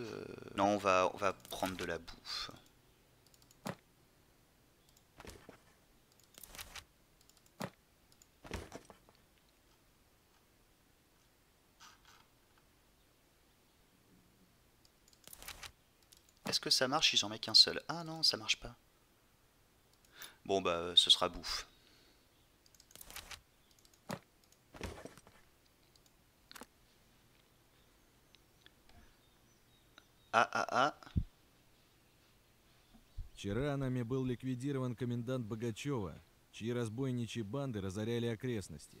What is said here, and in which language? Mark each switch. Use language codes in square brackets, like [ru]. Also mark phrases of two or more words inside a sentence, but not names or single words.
[fr] Non, on va prendre de la bouffe. Est-ce que ça marche si j'en mets qu'un seul? Ah non, ça marche pas. Bon bah ce sera bouffe. Ah. [ru] Вчера нами был ликвидирован комендант Богачева, чьи разбойничьи банды разоряли окрестности.